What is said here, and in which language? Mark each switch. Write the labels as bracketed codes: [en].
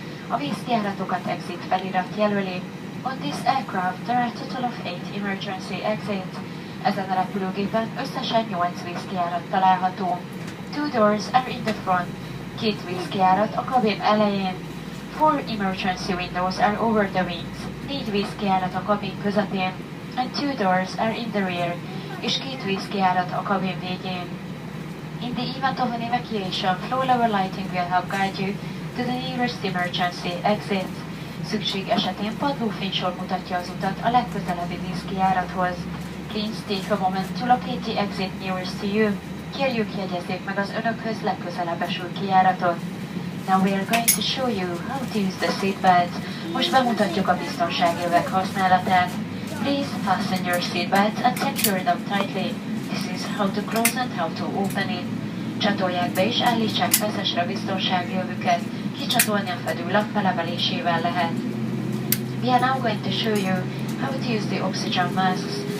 [hu] A vízkijáratokat exit felirat jelöli. [en] On this aircraft there are a total of 8 emergency exits. [hu] Ezen a repülőgépen összesen 8 vízkijárat található. [en] 2 doors are in the front. [hu] 2 vízkijárat a kabin elején. [en] 4 emergency windows are over the wings. [hu] 4 vízkijárat a kabin közepén. [en] And 2 doors are in the rear. [hu] És 2 vízkijárat a kabin végén. [en] In the event of an evacuation, flow level lighting will help guide you to the nearest emergency exit. [hu] Szükség esetén padlófénysor mutatja az utat a legközelebbi vízkijárathoz. [en] Please take a moment to locate the exit nearest to you. [hu] Kérjük, jegyezzék meg az önökhöz legközelebb eső kijáratot. [en] Now we are going to show you how to use the seatbelt. [hu] Most bemutatjuk a biztonságövek használatát. [en] Please fasten your seatbelts and secure them tightly. This is how to close and how to open it. [hu] Csatolják be és állítsák feszesre biztonságövüket. Kicsatolni a fedőlap felemelésével lehet. [en] We are now going to show you how to use the oxygen masks.